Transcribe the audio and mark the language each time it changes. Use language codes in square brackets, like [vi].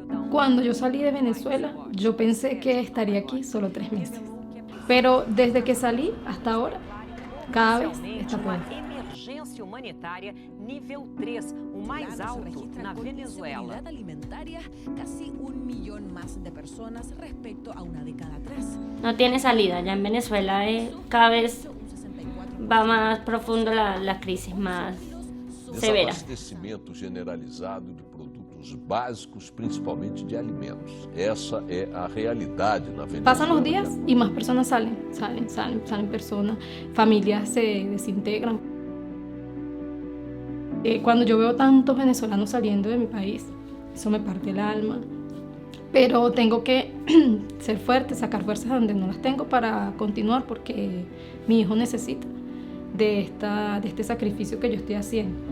[es] Cuando yo salí de Venezuela, yo pensé que estaría aquí solo 3 meses. Pero desde que salí hasta ahora, cada vez está peor. [pt] Emergência humanitária nível 3, o mais alto na Venezuela. [es] Alimentaria, casi 1 millón más de personas respecto a una década atrás. No tiene salida, ya en Venezuela cada vez va más profundo la crisis, más severa. [pt] Desabastecimento generalizado de produtos básicos, principalmente de alimentos. Essa é a realidade na Venezuela. [es] Pasan los días y más personas salen personas, familias se desintegran. Cuando yo veo tantos venezolanos saliendo de mi país, eso me parte el alma. Pero tengo que ser fuerte, sacar fuerzas donde no las tengo para continuar, porque mi hijo necesita de este sacrificio que yo estoy haciendo.